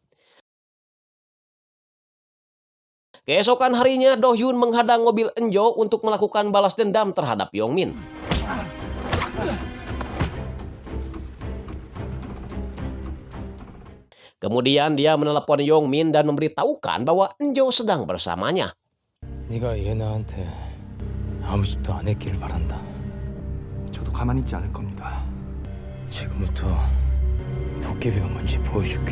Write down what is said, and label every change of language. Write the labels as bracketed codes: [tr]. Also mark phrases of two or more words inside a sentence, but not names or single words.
[id] Keesokan harinya, Dohyun menghadang mobil Enjo untuk melakukan balas dendam terhadap Yongmin. Kemudian dia menelepon Yongmin dan memberitahukan bahwa Enjo sedang bersamanya. [ko] 네가 얘네한테 아무 짓도 안 했기를 바란다. 저도 가만히 있지 않을 겁니다. 지금부터 도깨비가 뭔지 보여줄게.